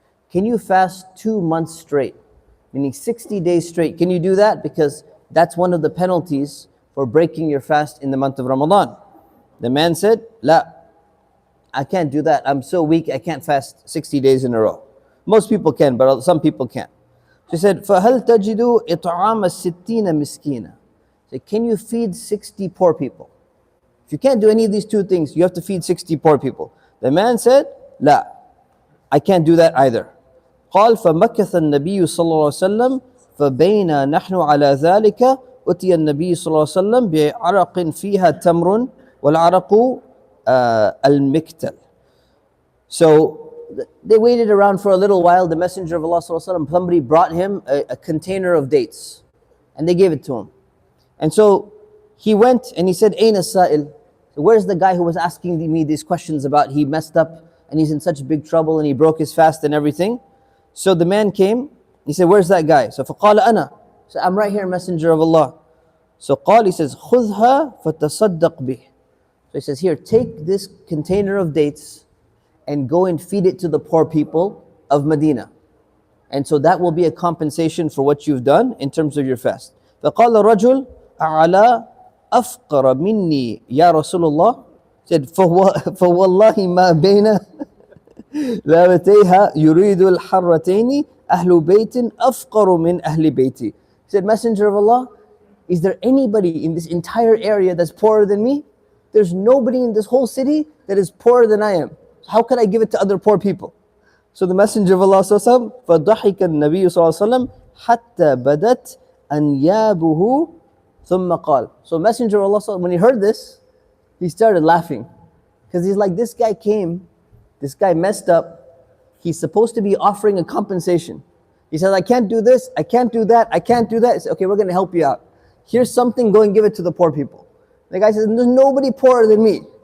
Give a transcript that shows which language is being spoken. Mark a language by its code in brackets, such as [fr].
[en] Can you fast 2 months straight? Meaning 60 days straight. Can you do that? Because that's one of the penalties for breaking your fast in the month of Ramadan. The man said, La. I can't do that. I'm so weak, I can't fast 60 days in a row. Most people can, but some people can't. She said, [ar] فَهَلْ تَجِدُ إِطْعَامَ السِّتِّينَ مِسْكِينًا. [en] So can you feed 60 poor people? If you can't do any of these two things, you have to feed 60 poor people. The man said, لا, I can't do that either. [ar] قال فمكث النبي صلى الله عليه وسلم فبين نحن على ذلك أتي النبي صلى الله عليه وسلم بعرق فيها تمر والعرق al-miktal. [en] So they waited around for a little while. The Messenger of Allah somebody brought him a container of dates and they gave it to him. And so he went and he said, [ar] Aina sa'il. [en] So where's the guy who was asking me these questions about he messed up and he's in such big trouble and he broke his fast and everything? So the man came, he said, where's that guy? So [ar] فَقَالَ أَنَا. [en] So I'm right here, Messenger of Allah. So [ar] قال, [en] he says, [ar] خُذْهَا فَتَصَدَّقْ بِهِ. [en] So he says, here, take this container of dates and go and feed it to the poor people of Medina. And so that will be a compensation for what you've done in terms of your fast. [ar] فَقَالَ رَجُلْ أَعْلَى أَفْقَرَ مِنِّي يَا رَسُولُ اللَّهِ. [en] Said, [ar] فَوَاللَّهِ مَا بَيْنَ لَابَتَيْهَا يُرِيدُ الْحَرَّتَيْنِ أَهْلُ بَيْتٍ أَفْقَرُ مِنْ أَهْلِ بَيْتِي. [en] He said, Messenger of Allah, is there anybody in this entire area that's poorer than me? There's nobody in this whole city that is poorer than I am. How can I give it to other poor people? So the Messenger of Allah [ar] فَضَحِكَ النَّبِيُّ صَلَّى حَتَّى بَدَتْ أَنْيَابُهُ ثُمَّ قَالَ. [en] So Messenger of Allah, when he heard this, he started laughing. Because he's like, this guy came, this guy messed up, he's supposed to be offering a compensation. He says, I can't do this, I can't do that, I can't do that. He said, okay, we're going to help you out. Here's something, go and give it to the poor people. The guy says, there's nobody poorer than me.